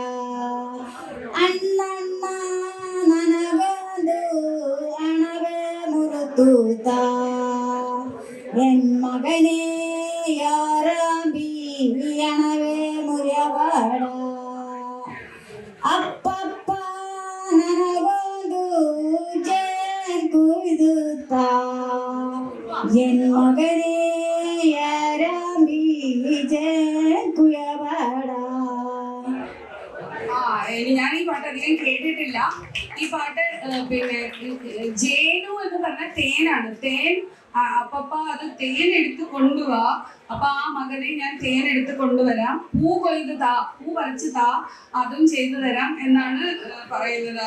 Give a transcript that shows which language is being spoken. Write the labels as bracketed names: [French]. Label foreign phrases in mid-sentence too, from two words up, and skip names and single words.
[Kannada] ಅಣ್ಣಣ್ಣ ನನಗೊಂದು ಅಣವೇ ಮುರುತೂತ ಎನ್ ಮಗನೇ ಯಾರಾಂಬಿ ಅಣವೇ ಮುರಿಯಬೇಡ ಅಪ್ಪಪ್ಪ ನನಗೊಂದು ಜೇನ್ ಕುಯ್ದುತ್ತ ಎನ್ ಮಗನೇ ಯಾರಾಂಬಿ ಜೇನ್ ಕುಯ್ಯಬೇಡ. [Malayalam] ഞാൻ ഈ പാട്ട് അധികം കേട്ടിട്ടില്ല. ഈ പാട്ട് പിന്നെ ജേനു എന്ന് പറഞ്ഞ തേനാണ്. തേൻ അപ്പപ്പ അത് തേൻ എടുത്ത് കൊണ്ടുപോവാ. അപ്പൊ ആ മകനെ ഞാൻ തേൻ എടുത്ത് കൊണ്ടുവരാം, പൂ കൊയ്ത് താ, പൂ പറിച്ച് താ, അതും ചെയ്തു തരാം എന്നാണ് പറയുന്നത്.